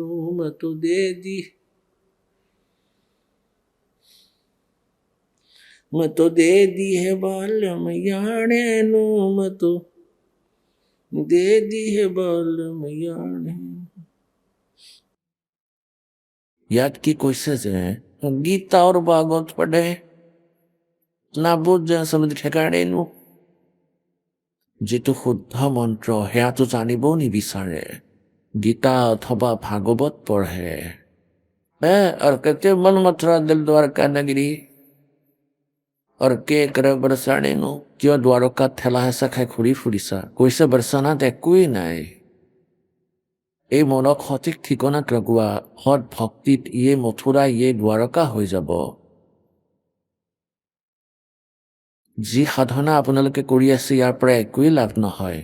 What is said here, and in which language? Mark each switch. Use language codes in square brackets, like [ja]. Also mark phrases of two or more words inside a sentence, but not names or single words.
[hi] मैं तो दे दी, मैं तो दे दी है बालम, याने नू। मैं तो दे दी है बालम, याने। याद की कोशिश है, गीता और भागवत पढ़े ना बुझ समझ ठेकाने नू। [as] যিটো শুদ্ধ মন্ত্ৰ সেয়াটো জানিবও নিবিচাৰে, গীতা অথবা ভাগৱত পঢ়ে। [hi] और कहते मन मथुरा दिल द्वारका नगरी, और के करे बरसाने नो। [as] কিয় দ্বাৰকাত ঠেলা হেঁচা খাই ঘূৰি ফুৰিছা? কৈছে বৰসানাত একোৱেই নাই। এই মনক সঠিক ঠিকনাত লগোৱা, সৎ ভক্তিত ইয়ে মথুৰা ইয়ে দ্বাৰকা হৈ যাব। যি সাধনা আপোনালোকে কৰি আছে ইয়াৰ পৰা একোৱেই লাভ নহয়।